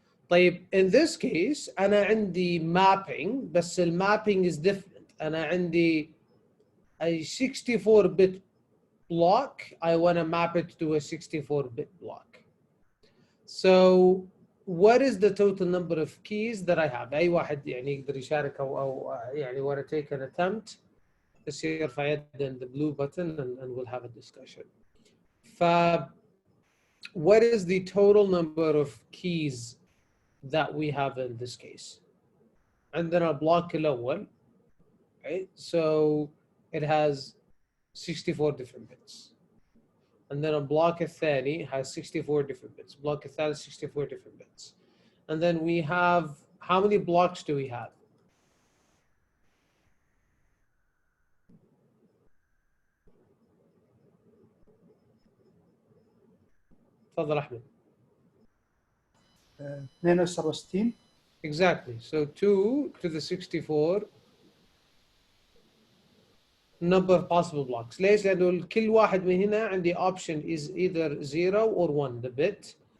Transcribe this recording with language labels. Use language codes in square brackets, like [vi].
[ar] طيب [en] in this case [ar] أنا عندي [en] mapping [ar] بس [en] mapping is different. [ar] أنا عندي [en] a 64-bit block. I want to map it to a 64-bit block. So what is the total number of keys that I have? [ar] أي واحد يعني يقدر يشارك أو يعني [en] want to take an attempt. [ar] بس يرفع يد [en] in the blue button and we'll have a discussion. What is the total number of keys that we have in this case? [ar] عندنا البلوك الأول, [en] right? So it has 64 different bits. And then a block الثاني has 64 different bits. Block الثالث 64 different bits. And then we have, how many blocks do we have? [ar] تفضل أحمد. [en] 62. Exactly. So 2 to the 64 number of possible blocks. [ar] ليش؟ لأنه كل واحد من هنا عندي [en] option is either 0 or 1 the bit.